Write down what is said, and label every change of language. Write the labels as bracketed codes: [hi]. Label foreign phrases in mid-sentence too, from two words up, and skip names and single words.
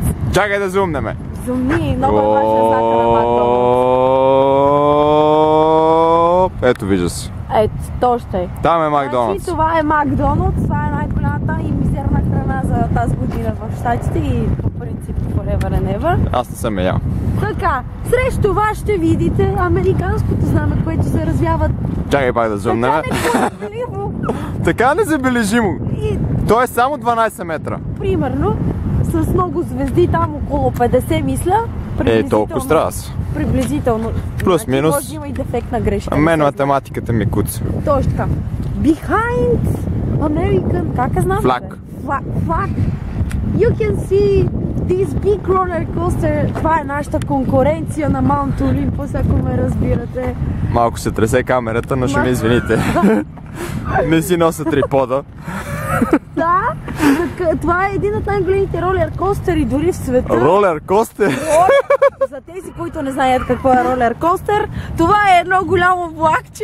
[bg] Чакай да зумнеме. Зумни, много е важен знака на Макдоналдс. Ето, вижда се. Ето, то ще е. Там е Макдоналдс. Значи, това е Макдоналдс, това е най-голямата и мизерна храна за тази година в Щатите и по принцип [en] forever and ever. [bg] Аз не съм ял. Така, срещу това ще видите американското знаме, което се развява Чакай пак да зумнеме. Така незабележимо. То е само 12 метра. Примерно, с много звезди, там около 50 мисля. Толкова страда се. Приблизително. Плюс-минус. Може има и дефектна грешка. Мен математиката ми куца. Точно така. [en] Behind American, [bg] как я знам? [en] Flag. Flag. You can see this big roller coaster. [bg] Това е нашата конкуренция на Маунт Олимпус, ако ме разбирате. Малко се тресе камерата, но ще ме извините. Не си нося трипода. Да, това е един от най-големите ролер костери дори в света. Ролер костер? За тези, които не знаят какво е ролер костер, това е едно голямо влакче.